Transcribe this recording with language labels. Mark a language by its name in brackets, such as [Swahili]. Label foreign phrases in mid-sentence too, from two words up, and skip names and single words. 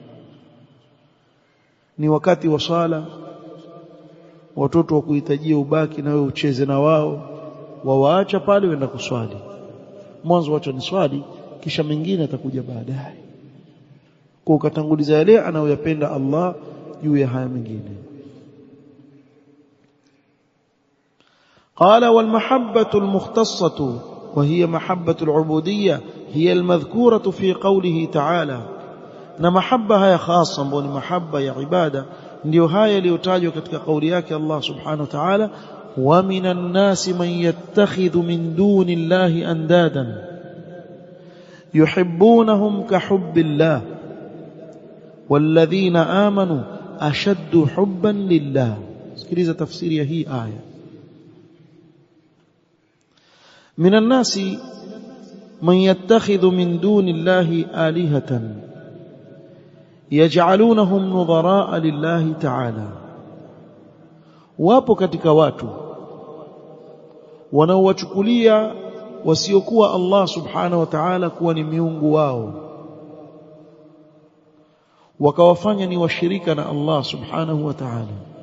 [Swahili] Ni wakati wa sala, watoto wakuhitajia ubaki na wewe ucheze na wao, wawaacha pale wenda kuswali. Mwanzo wacha ni swali, kisha mengine atakuja baadaye, kwa ukatanguliza yale anayoyapenda Allah juu ya haya mengine. [Arabic] قال والمحبة المختصة وهي محبة العبودية هي المذكورة في قوله تعالى، [Swahili] na mahaba haya khasa ambayo ni mahaba ya ibada ndio haya yaliyotajwa katika kauli yake Allah [Arabic] سبحانه وتعالى, ومن الناس من يتخذ من دون الله أندادا يحبونهم كحب الله والذين آمنوا أشد حبا لله. [Swahili] Sikiliza tafsiri ya hii aya. [Arabic] من الناس من يتخذ من دون الله آلهة يجعلونهم نظراء لله تعالى, [Swahili] wapo katika watu wanaowachukulia wasiokuwa Allah [Arabic] سبحانه وتعالى [Swahili] kuwa ni miungu wao, wakawafanya ni washirika na Allah [Arabic] سبحانه وتعالى.